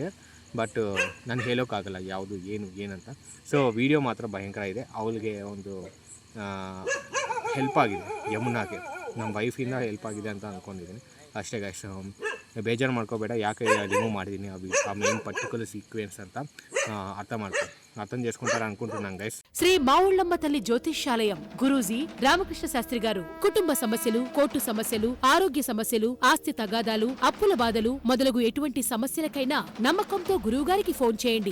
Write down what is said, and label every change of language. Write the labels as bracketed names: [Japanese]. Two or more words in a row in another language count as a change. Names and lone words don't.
[Kannada] ಬಟ್ ನಾನು ಹೇಳೋಕ್ಕಾಗಲ್ಲ ಯಾವುದು ಏನಂತ. ಸೊ ವಿಡಿಯೋ ಮಾತ್ರ ಭಯಂಕರ ಇದೆ. ಅವಳಿಗೆ ಒಂದು ಹೆಲ್ಪ್ ಆಗಿದೆ, ಯಮುನಾಗೆ ನಮ್ಮ ವೈಫಿಂದ ಹೆಲ್ಪ್ ಆಗಿದೆ ಅಂತ ಅಂದ್ಕೊಂಡಿದ್ದೀನಿ ಅಷ್ಟೇ ಗೈಸ್. ಬೇಜಾರು ಮಾಡ್ಕೋಬೇಡ, ಯಾಕೆ ರಿಮೂವ್ ಮಾಡಿದ್ದೀನಿ ಆ [English] main particular sequence [Kannada] ಅಂತ [Telugu] అర్థం చేసుకుంటారు అనుకుంటున్నాను గైస్. శ్రీ మావుళ్ళమ్మ తల్లి జ్యోతిష్యాలయం గురూజీ రామకృష్ణ శాస్త్రి గారు కుటుంబ సమస్యలు, కోర్టు సమస్యలు, ఆరోగ్య సమస్యలు, ఆస్తి తగాదాలు, అప్పుల బాధలు మొదలగు ఎటువంటి సమస్యలకైనా నమ్మకంతో గురువు గారికి ఫోన్ చేయండి.